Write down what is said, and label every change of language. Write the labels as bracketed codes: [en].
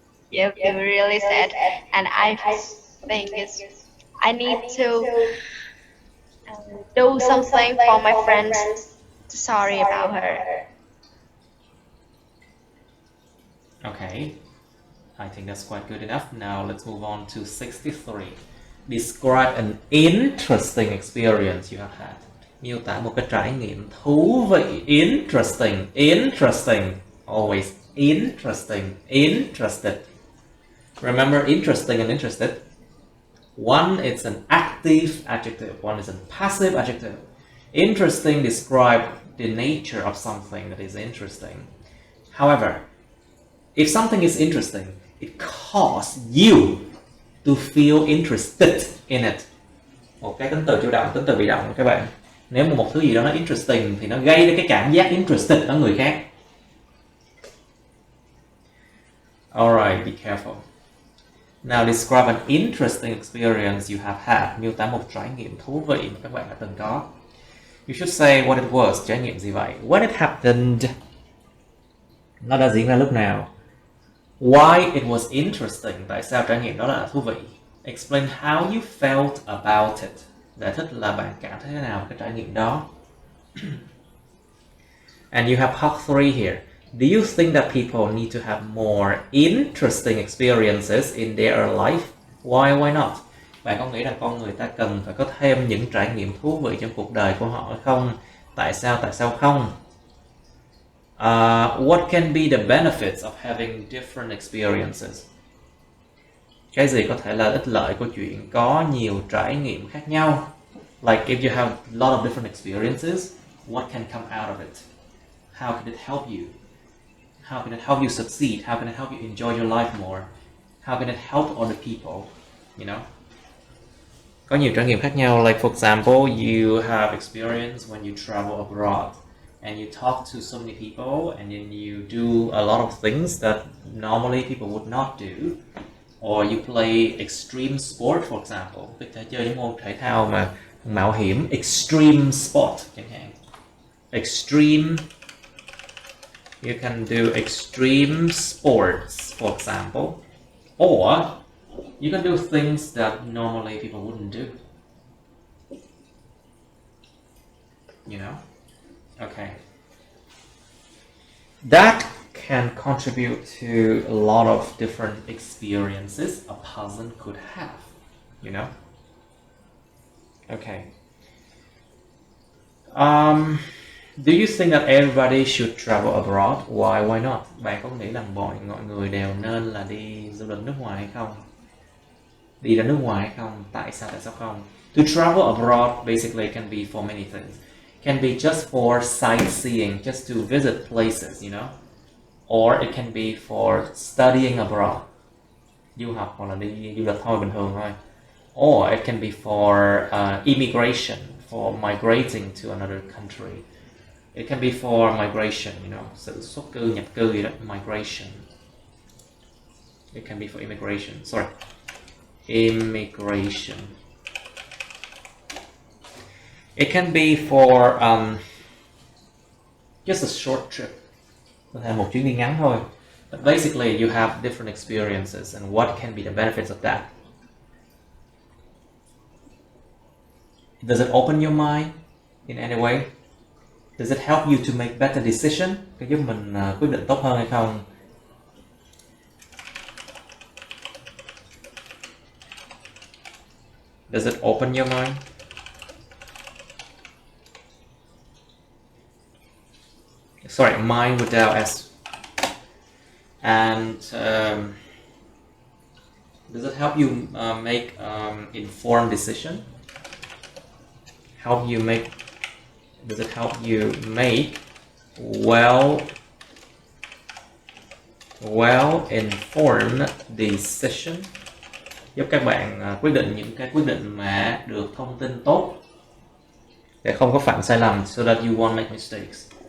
[en] Yeah, feel really sad, and I think I need to do something for my friends. Sorry about her. Okay. I think that's quite good enough. Now let's move on to 63. Describe an interesting experience you have had. [vi] Miêu tả một cái trải nghiệm thú vị. [en] Interesting. Always interesting. Interested. Remember interesting and interested. One is an active adjective. One is a passive adjective. Interesting describes the nature of something that is interesting. However, if something is interesting, it causes you to feel interested in it. [vi] Một cái tính từ chủ động, tính từ bị động các bạn. Nếu mà một thứ gì đó nó interesting thì nó gây ra cái cảm giác interested ở người khác. [en] Alright, be careful. Now describe an interesting experience you have had. [vi] Miêu tả một trải nghiệm thú vị mà các bạn đã từng có. [en] You should say what it was. [vi] Trải nghiệm gì vậy? [en] When it happened. [vi] Nó đã diễn ra lúc nào? [en] Why it was interesting. [vi] Tại sao trải nghiệm đó là thú vị? [en] Explain how you felt about it. [vi] Giải thích là bạn cảm thấy thế nào về cái trải nghiệm đó. [en] And you have part 3 here. Do you think that people need to have more interesting experiences in their life? Why not? [vi] Bạn có nghĩ rằng con người ta cần phải có thêm những trải nghiệm thú vị trong cuộc đời của họ không? Tại sao không? [en] What can be the benefits of having different experiences? [vi] Cái gì có thể là ích lợi của chuyện có nhiều trải nghiệm khác nhau? [en] Like if you have a lot of different experiences, what can come out of it? How can it help you? How can it help you succeed? How can it help you enjoy your life more? How can it help other people? You know? [vi] Có nhiều trải nghiệm khác nhau. [en] Like for example, you have experience when you travel abroad and you talk to so many people and then you do a lot of things that normally people would not do. Or you play extreme sport, for example. [vi] Có thể chơi những môn thể thao mà mạo hiểm, extreme sport chẳng hạn. [en] Extreme, you can do extreme sports, for example. Or you can do things that normally people wouldn't do. You know? Okay. That can contribute to a lot of different experiences a person could have. You know? Okay. Do you think that everybody should travel abroad? Why not? [vi] Bạn có nghĩ rằng mọi người đều nên là đi du lịch nước ngoài hay không? Đi ra nước ngoài hay không? Tại sao không? [en] To travel abroad basically can be for many things. Can be just for sightseeing, just to visit places, you know? Or it can be for studying abroad. [vi] Du học hoặc là đi du lịch thôi, bình thường thôi. [en] Or it can be for immigration, for migrating to another country. It can be for migration, you know, [vi] sự xuất cư, nhập cư gì đó, [en] migration. It can be for immigration, sorry. Immigration. It can be for just a short trip. [vi] Có thể một chuyến đi ngắn thôi. [en] But basically you have different experiences and what can be the benefits of that? Does it open your mind in any way? Does it help you to make better decision? [vi] Có giúp mình quyết định tốt hơn hay không? [en] Does it open your mind? Sorry, mind without S. And does it help you make informed decision? Does it help you make well-informed decision? [vi] Giúp các bạn quyết định những cái quyết định mà được thông tin tốt để không có phạm sai lầm, [en] so that you won't make mistakes.